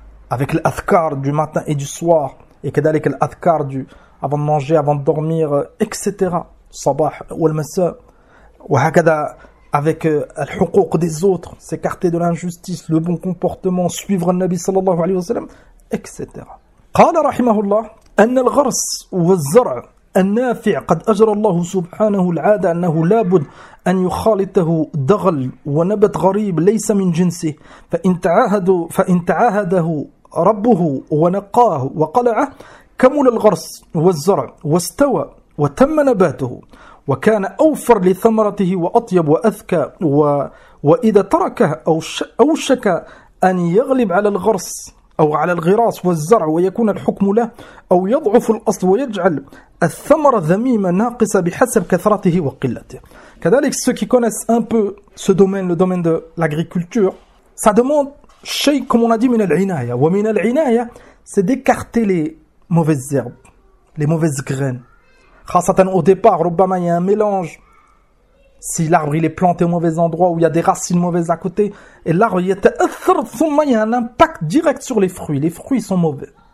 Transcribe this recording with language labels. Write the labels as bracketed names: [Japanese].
[French] Avec l'adhkar du matin et du soir, et qu'avec l'adhkar du avant de manger, avant de dormir, etc. [Arabic] Sabah ou al-masa, [French] ou hakada avec al-huquq des autres, s'écarter de l'injustice, le bon comportement, suivre le Nabi sallallahu alayhi wa sallam, etc. [Arabic] Qala rahimahullah, anna al-ghars wa al-zar' النافع قد أجر الله سبحانه العادة أنه لابد أن يخالطه دغل ونبت غريب ليس من جنسه فإن تعاهده ربه ونقاه وقلعه كمل الغرس والزرع واستوى وتم نباته وكان أوفر لثمرته وأطيب وأذكى وإذا تركه أوشك أن يغلب على الغرس أو على الغراس والزرع ويكون الحكم له أو يضعف الأصل ويجعل الثمرة ذميمة ناقصة بحسب كثرته وقلته. [French] كذلك ceux qui connaissent un peu ce domaine, le domaine de l'agriculture, ça demande شيء comme on a dit [Arabic] من العناية. ومن العناية [French] c'est d'écarter les mauvaises herbes, les mauvaises graines. خاصة au départ, ربما il y a un mélange. Si l'arbre il est planté au mauvais endroit où il y a des racines mauvaises à côté, et l'arbre il y a un impact direct sur les fruits. Les fruits sont mauvais.